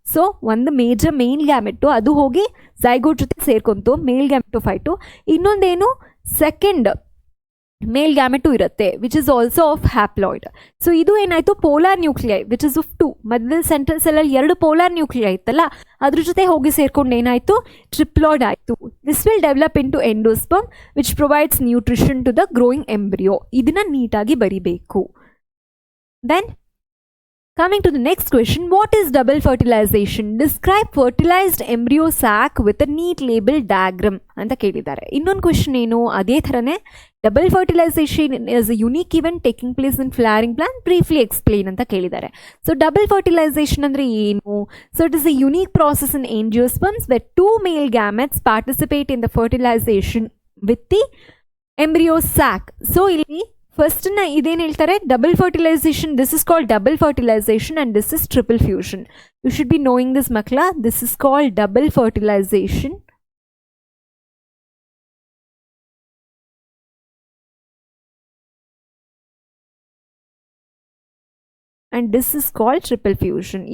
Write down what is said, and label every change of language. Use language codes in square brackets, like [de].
[kn] So ಒಂದು main ಗ್ಯಾಮೆಟ್ಟು ಅದು ಹೋಗಿ ಝೈಗೋಟ್ ಜೊತೆ ಸೇರ್ಕೊಂತು ಮೇಲ್ ಗ್ಯಾಮೆಟೋಫೈಟು, ಇನ್ನೊಂದೇನು ಸೆಕೆಂಡ್ ಮೇಲ್ ಗ್ಯಾಮೆಟು ಇರುತ್ತೆ [en] Which is also of haploid. [kn] So ಇದು ಏನಾಯಿತು, polar nuclei which is of 2, ಮಧ್ಯದಲ್ಲಿ ಸೆಂಟ್ರಲ್ ಸೆಲ್ಲಲ್ಲಿ 2 ಪೋಲಾರ್ ನ್ಯೂಕ್ಲಿಯೈ ಇತ್ತಲ್ಲ, ಅದ್ರ ಜೊತೆ ಹೋಗಿ ಸೇರ್ಕೊಂಡು ಏನಾಯಿತು, ಟ್ರಿಪ್ಲಾಯ್ಡ್ ಆಯಿತು. [en] This will develop into endosperm which provides nutrition to the growing embryo. [kn] ಇದನ್ನ ನೀಟಾಗಿ ಬರಿಬೇಕು. [en] Then coming to the next question, what is double fertilization? Describe fertilized embryo sac with a neat label diagram [kn] ಅಂತ ಕೇಳಿದ್ದಾರೆ. [en] ಇನ್ನೊಂದು ಕ್ವೆಶನ್ ಏನು, ಅದೇ ಥರನೇ double fertilization is a unique event taking place in flowering plant, briefly explain [kn] ಅಂತ ಕೇಳಿದ್ದಾರೆ. So double fertilisation ಅಂದರೆ ಏನು? [en] So it is a unique process in angiosperms where 2 male gametes participate in the fertilization with the embryo sac. [kn] So ಇಲ್ಲಿ first ಇದೇನು ಹೇಳ್ತಾರೆ, [en] Double fertilization, this is called double fertilization and this is triple fusion. You should be knowing this ಮಕ್ಳ, this is called double fertilization and this is called triple fusion.